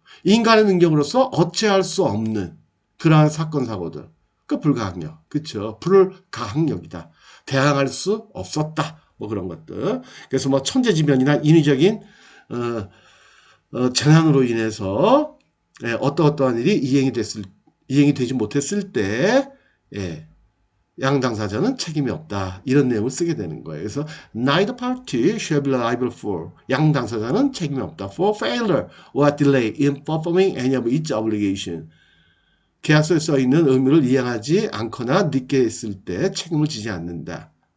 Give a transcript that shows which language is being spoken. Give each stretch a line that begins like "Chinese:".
Korean: 인간의 능력으로서 어찌할 수 없는 그러한 사건 사고들 그 불가항력 그쵸 불가항력이다 대항할 수 없었다 뭐 그런 것들 그래서 뭐 천재지변이나 인위적인 재난으로 인해서 어떠한 일이 이행이 되지 못했을 때 예, 양 당사자는 책임이 없다. 이런 내용을 쓰게 되는 거예요. 그래서
English: neither party shall be liable for
Korean: 양 당사자는 책임이 없다.
English: for failure or delay in performing any of its obligation.
Korean: 계약서에 써 있는 의무를 이행하지 않거나 늦게 했을 때 책임을 지지 않는다.